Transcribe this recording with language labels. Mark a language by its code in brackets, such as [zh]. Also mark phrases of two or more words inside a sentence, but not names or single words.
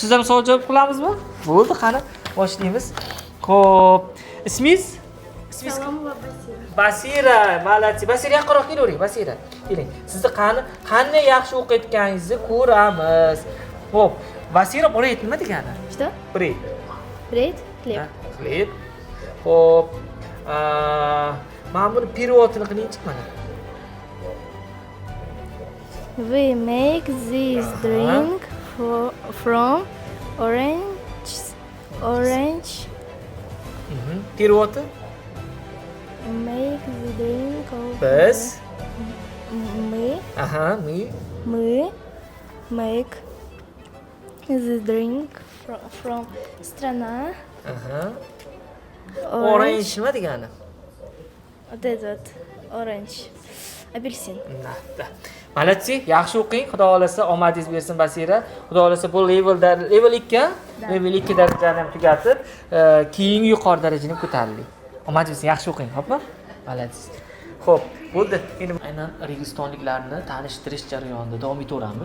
[uz] Siz ham savol javob qilamizmi? Bo'ldi, qani boshlaymiz. Xo'p, ismingiz? Salomova Basira. Basira, malati. Basira yaqinroq kelavering, Basira. Keling. Sizni qanday yaxshi o'qiyotganingizni ko'ramiz. Xo'p, Basira breyt nima degani? [ru] Что? [uz] Breyt. [ru] Брейд? Хлеб. [uz] Xleb. Xo'p. Mana buni переводini qilingchi mana. [en] We make this drink from orange. [ru] Переводы? [en] Make the drink of [uz] Biz. [en] мы make the drink from страна [uz] Orange nima degani? [ru] вот этот orange апельсин. [uz] Malatsi, yaxshi o'qing. Xudo xolasa omadingiz bersin Basira. Xudo xolasa bu level 2, level 2 darajani ham tugatib, keyingi yuqori darajani ko'tariling. Omadingiz bersin, yaxshi o'qing, xo'pmi? Malatsi. Xo'p, bo'ldi. Endi aynan registonliklarni tanishtirish jarayonida davom etaveramiz.